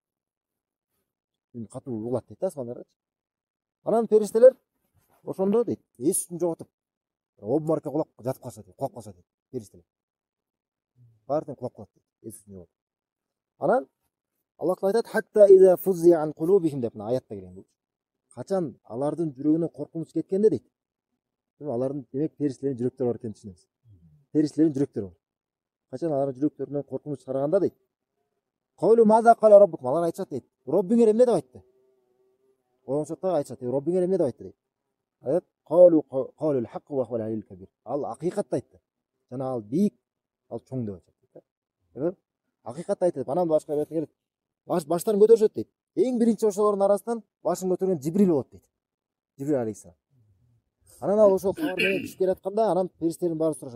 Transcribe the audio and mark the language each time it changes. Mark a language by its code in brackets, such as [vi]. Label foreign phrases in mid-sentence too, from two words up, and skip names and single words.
[ky] Үн катуу угулат дейт да асмандарчы. Анан периштелер ошондо дейт, эсин жоготуп обморокко кулап жатып калышат дейт, кулап калышат дейт периштелер. Баары кулап калат дейт, эсин жоготуп. Анан Аллах Таала айтат: [ar] "حتى إذا فزع عن قلوبهم" [ky] деп аятта келген бул. Качан алардын жүрөгүнө коркунуч кеткенде дейт. Алардын демек периштелердин жүрөктөрү бар экенин түшүнөбүз. Периштелердин жүрөктөрү бар. Качан алардын жүрөктөрүнөн коркунуч тараганда дейт. [ar] قالوا ماذا قال ربكم, [ky] алар айтышат дейт. Роббиңер эмне деп айтты? Оңшотта айтышат, Роббиңер эмне деп айтты дейт. [ar] Аят قالوا الحق وهو العلي الكبير. [ky] Ал акыйкатты айтты. Жана ал бийик, ал чоң деп айтат. Акыйкатты айтты деп. Анан башка аят келет. Баштарын көтөрүшөт дейт. Эң биринчи ошолордун арасынан башын көтөргөн Жибрил болот дейт. Жибрил алейхиссалам. Анан ал ошол кабар менен түшүп келатканда, анан периштелердин баары сурашат.